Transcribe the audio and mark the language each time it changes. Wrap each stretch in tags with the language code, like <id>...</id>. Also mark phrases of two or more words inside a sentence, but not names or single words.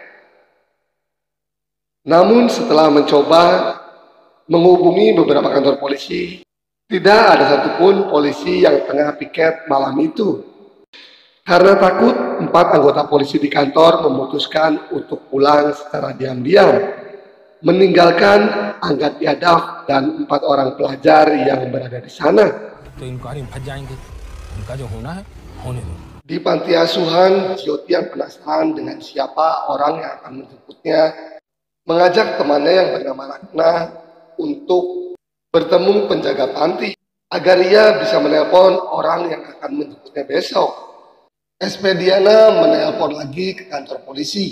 <id>Namun setelah mencoba menghubungi beberapa kantor polisi, tidak ada satupun polisi yang tengah piket malam itu. Karena takut, 4 anggota polisi di kantor memutuskan untuk pulang secara diam-diam, meninggalkan Anggat Yadav dan 4 orang pelajar yang berada di sana.</id> <hi>तो इनक्वायरी में फंस जाएंगे। इनका जो होना है होने दो।</hi> <id>Di panti asuhan, Jyoti yang penasaran dengan siapa orang yang akan menjemputnya, mengajak temannya yang bernama Ratna untuk bertemu penjaga panti agar ia bisa menelpon orang yang akan menjemputnya besok. SP Diana menelpon lagi ke kantor polisi.</id>